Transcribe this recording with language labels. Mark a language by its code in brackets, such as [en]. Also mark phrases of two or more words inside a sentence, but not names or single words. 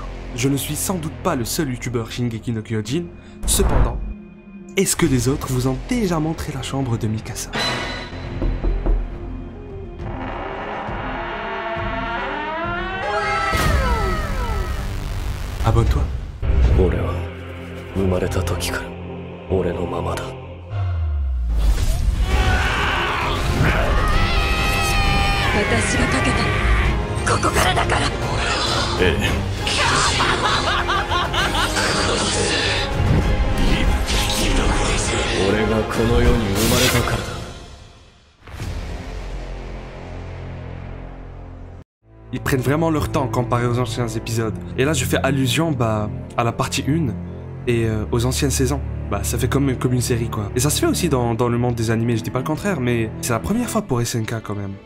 [fr] Je ne suis sans doute pas le seul youtubeur Shingeki no Kyojin, cependant, est-ce que les autres vous ont déjà montré la chambre de Mikasa? Abonne-toi. [ja] 俺は生まれた時から俺のままだ。私がかけたここからだから。ええ。俺がこの世に生まれたからだ。 [fr] Ils prennent vraiment leur temps comparé aux anciens épisodes. Et là, je fais allusion à la partie 1 et aux anciennes saisons. Ça fait comme une série, quoi. Et ça se fait aussi dans le monde des animés, je dis pas le contraire, mais c'est la première fois pour SNK, quand même.